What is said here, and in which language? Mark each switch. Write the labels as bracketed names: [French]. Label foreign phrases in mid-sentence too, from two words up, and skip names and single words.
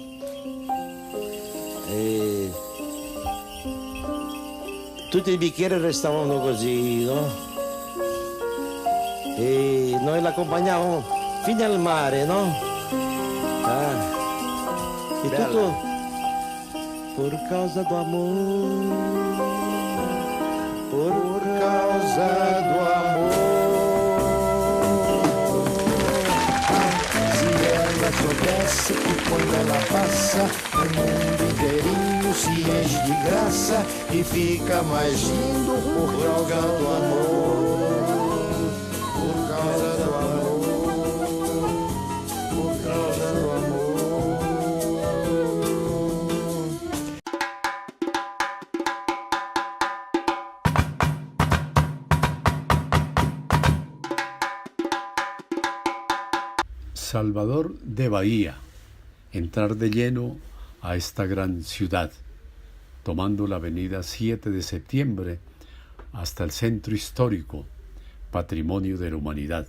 [Italian] E tutti i bicchieri restavano così, no? E noi l'accompagnavamo fino al mare, no? E Bella. [Portuguese] tutto por causa do amor, por Causa do amor. Se ela soubesse que quando ela passa, o mundo inteirinho se enche de graça e fica mais lindo por causa do amor. Por causa do amor, por causa do amor. [Spanish] Salvador de Bahía, entrar de lleno a esta gran ciudad, tomando la avenida 7 de septiembre hasta el centro histórico, patrimonio de la humanidad.